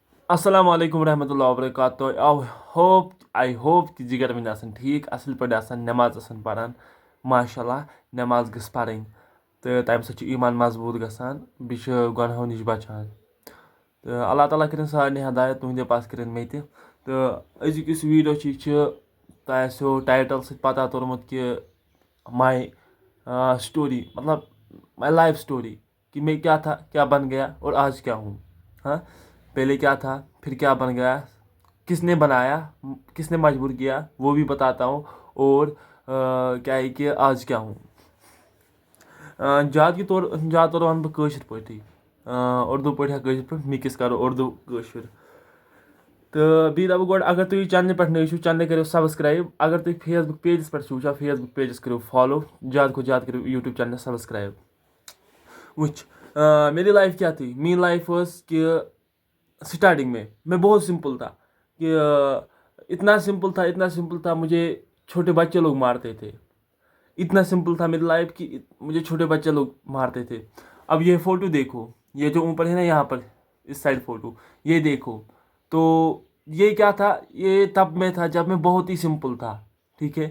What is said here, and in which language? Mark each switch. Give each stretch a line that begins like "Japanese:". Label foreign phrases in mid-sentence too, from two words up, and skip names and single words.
Arabic: السلام علیکم ورحمۃ اللہ وبرکاتہ
English: I hope
Kashmiri: کہ جگر ون آسان ٹھیک اصل پہ آسان نماز آسان پران
Arabic: ماشاء اللہ
Kashmiri: نماز گژھ پرٕنۍ تہٕ تمہِ سۭتۍ چھُ ایمان مضبوٗط گژھان بیٚیہِ چھُ گۄنہو نِش بچان تہٕ اللہ تعالیٰ کٔرِنۍ سارنٕے ہدایت تُہنٛدِ پاس کٔرِنۍ مےٚ تہِ تہٕ أزیُک یُس ویٖڈیو چھُ یہِ چھُ تۄہہِ آسیو ٹایٹل سۭتۍ پتہ توٚرمُت کہ
English: my story
Kashmiri: مطلب
English: my life story
Urdu: کہ میں کیا تھا کیا بن گیا اور آج کیا ہوں. ہاں پہلے کیا تھا پھر کیا بن گیا کس نے بنایا کس نے مجبور کیا وہ بھی بتاتا ہوں اور کیا ہے کہ آج کیا ہوں.
Kashmiri: زیادٕ طور وَنہٕ بہٕ کٲشِر پٲٹھی اردوٗ پٲٹھۍ یا کٲشِر پٲٹھۍ مِکٕس کَرو اردوٗ کٲشُر تہٕ بیٚیہِ دَپہٕ گۄڈٕ اگر تُہۍ چَنلہِ پٮ۪ٹھ نٔے چھُو چَنلہِ کٔرِو سبسکرایب اگر تُہۍ فیس بُک پیجَس پٮ۪ٹھ چھُو وٕچھان فیس بُک پیجَس کٔرِو فالو زیادٕ کھۄتہٕ زیادٕ کٔرِو یوٗٹیوٗب چَنلہِ سبسکرایب.
Urdu: وٕچھ میری لائف کیا تھی میری لائف ٲس کہ اسٹارٹنگ میں بہت سمپل تھا کہ اتنا سمپل تھا مجھے چھوٹے بچے لوگ مارتے تھے. اتنا سمپل تھا میری لائف کہ مجھے چھوٹے بچے لوگ مارتے تھے. اب یہ فوٹو دیکھو یہ جو اوپر ہے نا یہاں پر اس سائڈ فوٹو یہ دیکھو تو یہ کیا تھا یہ تب میں تھا جب میں بہت ہی سمپل تھا ٹھیک ہے.